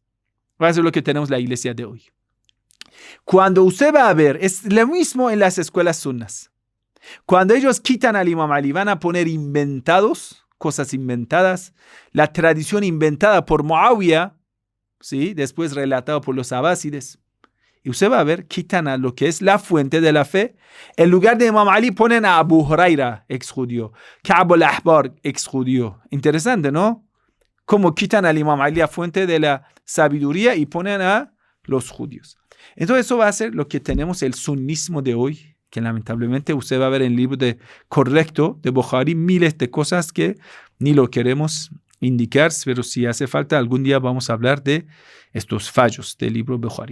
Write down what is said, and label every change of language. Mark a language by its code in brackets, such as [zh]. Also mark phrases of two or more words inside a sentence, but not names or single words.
[es] Va a ser lo que tenemos la iglesia de hoy. Cuando usted va a ver, es lo mismo en las escuelas sunnas. Cuando ellos quitan al Imam Ali, van a poner inventados, cosas inventadas, la tradición inventada por Muawiyah, ¿sí? Después relatado por los abásides. Y usted va a ver, quitan a lo que es la fuente de la fe. En lugar de Imam Ali ponen a Abu Huraira, ex judío, Ka'b al-Ahbar, ex judío. Interesante, ¿no? Como quitan al Imam Ali a fuente de la sabiduría y ponen a los judíos. Entonces eso va a ser lo que tenemos el sunnismo de hoy, que lamentablemente usted va a ver en el libro correcto de Bukhari miles de cosas que ni lo queremos indicar, pero si hace falta algún día vamos a hablar de estos fallos del libro Bukhari.